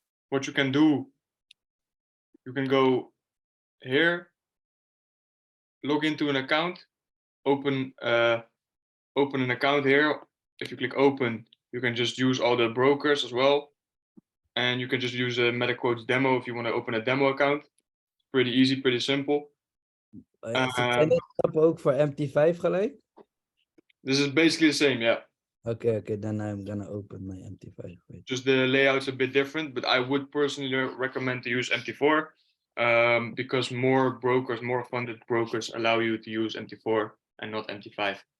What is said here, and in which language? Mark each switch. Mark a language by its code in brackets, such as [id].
[en] What you can do, you can go here, log into an account, open an account here. If you click open, you can just use all the brokers as well. And you can just use a MetaQuotes demo if you want to open a demo account. Pretty easy, pretty simple. [nl] Zijn dit stappen ook voor MT5 gelijk? [en] This is basically the same, yeah. Okay, then I'm gonna open my MT5. Wait. Just the layout's a bit different, but I would personally recommend to use MT4 because more brokers, more funded brokers allow you to use MT4 and not MT5.